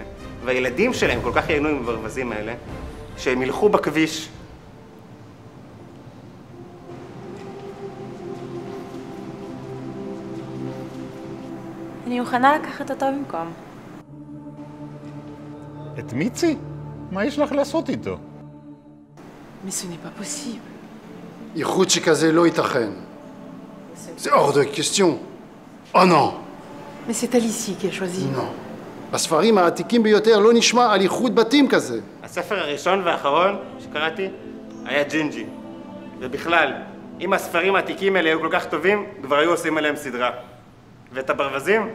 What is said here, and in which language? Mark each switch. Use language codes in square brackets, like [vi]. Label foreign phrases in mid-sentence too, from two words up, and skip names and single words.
[he] והילדים שלהם כל כך ייהנו עם הברווזים האלה, שהם ילכו בכביש. אני מוכנה לקחת אותו במקום. את מיצי? מה יש לך לעשות איתו? [fr] Mais ce n'est pas possible. [he] איחוד שכזה לא ייתכן. זה [fr] hors de question. Oh non. Mais c'est Alicie qui a choisi. Non. [he] בספרים העתיקים ביותר לא נשמע על איחוד בתים כזה. הספר הראשון והאחרון שקראתי היה ג'ינג'י. ובכלל, אם הספרים העתיקים האלה היו כל כך טובים, כבר היו עושים עליהם סדרה. ואת הברווזים?